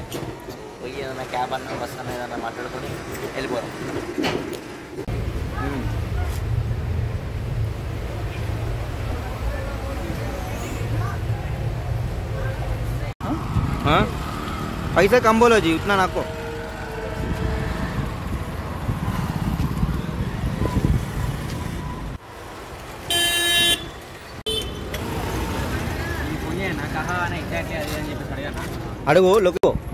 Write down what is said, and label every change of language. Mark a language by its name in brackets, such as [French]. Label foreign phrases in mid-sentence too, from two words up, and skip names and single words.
[Telugu] పోయి ఏదైనా క్యాబ్ అన్న బస్ అన్న ఏదన్నా మాట్లాడుకొని వెళ్ళిపోదాం. [Hindi] पैसा कम बोलो जी, उतना नाको. [Telugu] అడుగు లోకు.